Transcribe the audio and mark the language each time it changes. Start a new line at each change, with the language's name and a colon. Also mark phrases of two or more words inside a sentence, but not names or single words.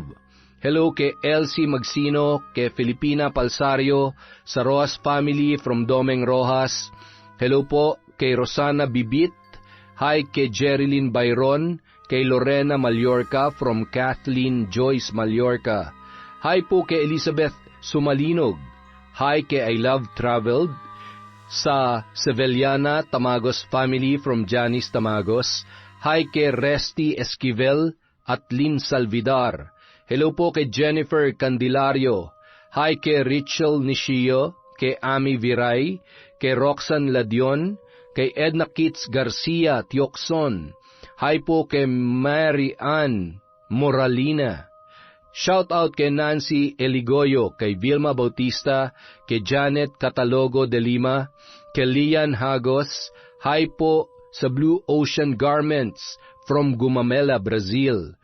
Filipino: Hello kay Elsie Magsino, kay Filipina Palsario, sa Rojas family from Domeng Rojas. Hello po kay Rosana Bibit. Hi kay Jerilyn Bayron, kay Lorena Mallorca from Kathleen Joyce Mallorca. Hi po kay Elizabeth Sumalinog. Hi kay I Love Traveled, sa Seveliana Tamagos family from Janice Tamagos. Hi kay Resty Esquivel at Lynn Salvidar. Hello po kay Jennifer Candelario. Hi kay Rachel Nishio, kay Ami Viray, kay Roxanne Ladion, kay Edna Kitts Garcia Tiokson. Hi po kay Mary Ann Moralina.
English: Shout out
Filipino: kay Nancy Eligoyo, kay Vilma Bautista, kay Janet Catalogo de Lima, kay Lian Hagos. Hi po sa Blue Ocean Garments from Gumamela, Brazil.